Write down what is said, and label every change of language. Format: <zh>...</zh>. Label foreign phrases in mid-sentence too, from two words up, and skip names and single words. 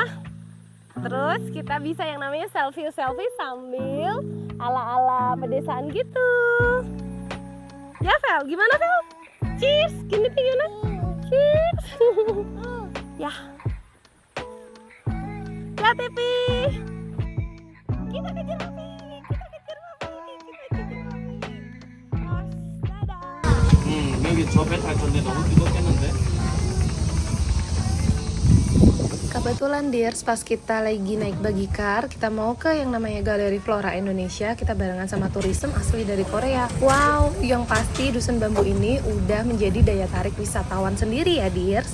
<id>Terus kita bisa yang namanya selfie-selfie sambil ala-ala pedesaan gitu. Ya, Vel, gimana, Vel? Cheers, gini tuh gimana? Cheers. Ya. Ya, Tepi. Kita kejar Papi.</id> <ko>여기 저 배 탈 건데 너무 뜨겁겠는데?</ko> <id>Kebetulan, Dears, pas kita lagi naik Bagikar, kita mau ke yang namanya Galeri Flora Indonesia. Kita barengan sama turism asli dari Korea. Wow, yang pasti Dusun Bambu ini udah menjadi daya tarik wisatawan sendiri ya, Dears.</id>